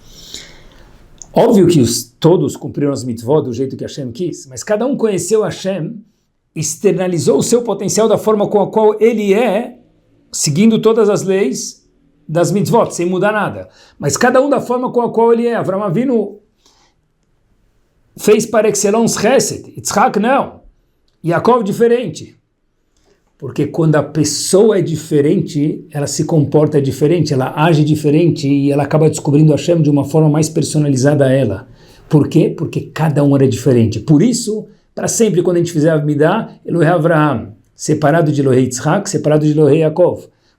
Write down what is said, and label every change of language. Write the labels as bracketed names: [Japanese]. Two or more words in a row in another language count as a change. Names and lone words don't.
[Portuguese] Óbvio que todos cumpriram as mitzvot do jeito que Hashem quis, mas cada um conheceu Hashem, externalizou o seu potencial da forma com a qual ele é, seguindo todas as leis das mitzvot, sem mudar nada. Mas cada um da forma com a qual ele é. Avram Avinu fez [French] par excellence [Portuguese] Chesed, Yitzhak não, Yaakov diferente. Porque quando a pessoa é diferente, ela se comporta diferente, ela age diferente e ela acaba descobrindo Hashem de uma forma mais personalizada a ela. Por quê? Porque cada um era diferente. Por isso, para sempre, quando a gente fizer a Amidah, Elohei Avraham, separado de Elohei Yitzhak, separado de Elohei Yaakov.